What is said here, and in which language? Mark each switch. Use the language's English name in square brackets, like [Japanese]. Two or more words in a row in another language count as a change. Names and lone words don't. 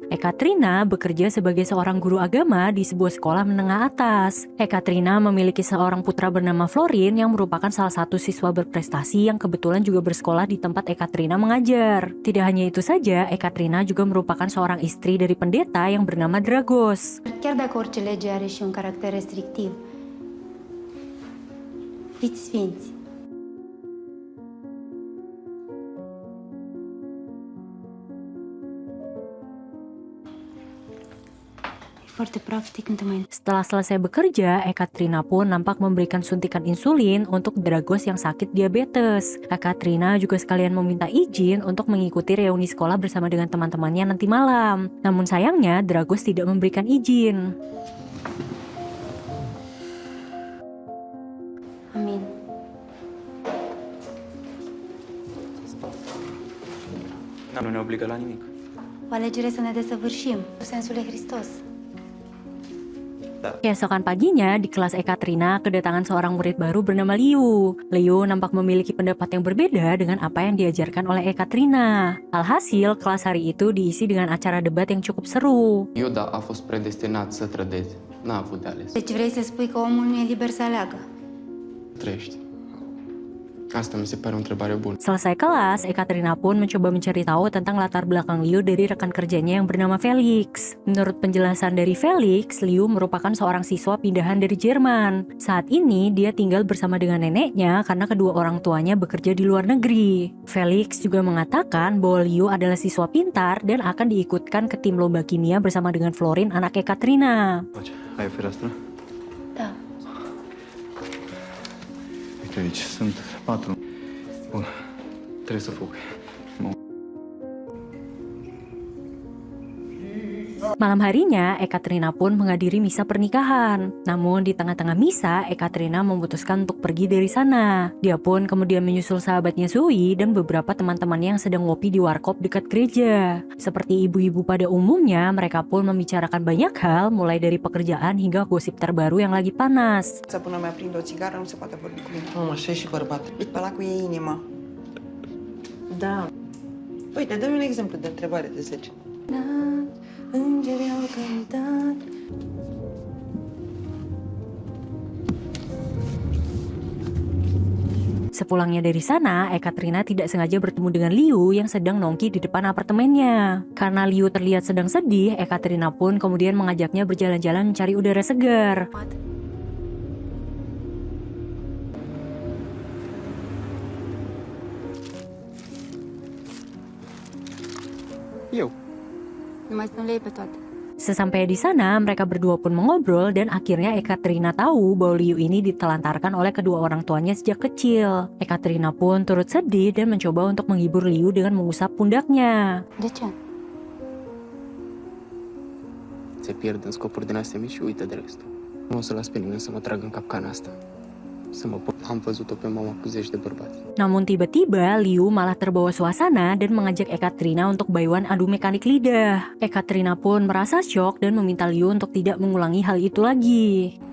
[Indonesian] Ekaterina bekerja sebagai seorang guru agama di sebuah sekolah menengah atas. Ekaterina memiliki seorang putra bernama Florin yang merupakan salah satu siswa berprestasi yang kebetulan juga bersekolah di tempat Ekaterina mengajar. Tidak hanya itu saja, Ekaterina juga merupakan seorang istri dari pendeta yang bernama Dragos. [Romanian] Chiar dacă orice lege are și un caracter restrictiv, fiți sfinți. [Indonesian] Setelah selesai bekerja, Ekaterina pun nampak memberikan suntikan insulin untuk Dragos yang sakit diabetes. Ekaterina juga sekalian meminta izin untuk mengikuti reuni sekolah bersama dengan teman-temannya nanti malam. Namun sayangnya, Dragos tidak memberikan izin. [Romanian] Amin. Nu ne obligă la nimic. O alegere să ne desăvârșim, cu sensul e Hristos. [Indonesian] Keesokan paginya, di kelas Ekaterina kedatangan seorang murid baru bernama Liu. Liu nampak memiliki pendapat yang berbeda dengan apa yang diajarkan oleh Ekaterina. Alhasil, kelas hari itu diisi dengan acara debat yang cukup seru. [Romanian] Iuda a fost predestinat să trădeze. N-a avut de ales. Deci vrei să spui că omul nu e liber să aleagă? Trăiești. Asta mi se pare o întrebare bună. [Indonesian] Selesai kelas, Ekaterina pun mencoba mencari tahu tentang latar belakang Liu dari rekan kerjanya yang bernama Felix. Menurut penjelasan dari Felix, Liu merupakan seorang siswa pindahan dari Jerman. Saat ini, dia tinggal bersama dengan neneknya karena kedua orang tuanya bekerja di luar negeri. Felix juga mengatakan bahwa Liu adalah siswa pintar dan akan diikutkan ke tim lomba kimia bersama dengan Florin, anak Ekaterina. [Romanian] Ai o fereastră? Da. Uite aici, sunt 4. Bun, trebuie să fug. [Indonesian] Malam harinya, Ekaterina pun menghadiri misa pernikahan. Namun di tengah-tengah misa, Ekaterina memutuskan untuk pergi dari sana. Dia pun kemudian menyusul sahabatnya Zoe dan beberapa teman-temannya yang sedang ngopi di warkop dekat gereja. Seperti ibu-ibu pada umumnya, mereka pun membicarakan banyak hal, mulai dari pekerjaan hingga gosip terbaru yang lagi panas. [Romanian] Să până mi-aprind o țigară, nu se poate vorbi cu mine. Mamă, așa e și bărbat. Uite, pe ăla cu e inima. Da. Uite, dă-mi un exemplu de întrebare de 10. Îngerii au cântat. [Indonesian] Sepulangnya dari sana, Ekaterina tidak sengaja bertemu dengan Liu yang sedang nongki di depan apartemennya. Karena Liu terlihat sedang sedih, Ekaterina pun kemudian mengajaknya berjalan-jalan mencari udara segar. [Romanian] Eu. Nu mai să nu le iei pe toate. [Indonesian] Sesampai di sana, mereka berdua pun mengobrol dan akhirnya Ekaterina tahu bahwa Liu ini ditelantarkan oleh kedua orang tuanya sejak kecil. Ekaterina pun turut sedih dan mencoba untuk menghibur Liu dengan mengusap pundaknya. [Romanian] De ce? Se pierd în scopuri din astea mici și uită de restul. Nu o să las pe nimeni să mă tragă în capcana asta. Am văzut-o pe mama cu zeci de bărbați. [Indonesian] Namun tiba-tiba Liu malah terbawa suasana dan mengajak Ekaterina untuk bayuan adu mekanik lidah. Ekaterina pun merasa syok dan meminta Liu untuk tidak mengulangi hal itu lagi.